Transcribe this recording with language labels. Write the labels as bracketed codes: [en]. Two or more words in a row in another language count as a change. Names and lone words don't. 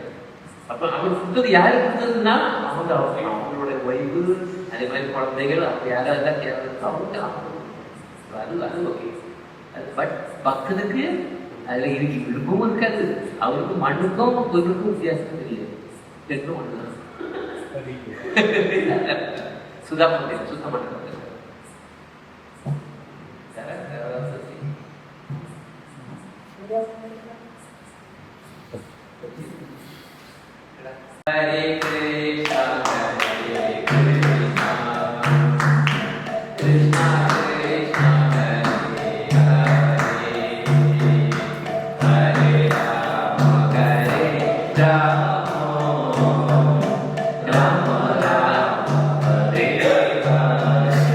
[ta] அப்ப அவர் கொடுத்தது யாரு கொடுத்ததுன்னா அவங்களோட ஒய்ஃபு, அதே மாதிரி குழந்தைகள், அப்படி யாராவது தேவை அவங்களுக்கு அது ஓகே. பட் பக்தனுக்கு அதுல இருக்கு விருப்பமும் இருக்காது, அவருக்கு மண்ணுக்கும் பொருளுக்கும் வித்தியாசம் தெரியல, ரெண்டும் ஒண்ணுதான். சுத்தம் பண்ண [sa] हरे कृष्ण, हरे कृष्ण हरे कृष्ण कृष्ण कृष्ण हरे हरे हरे राम हरे राम राम राम हरे हरे,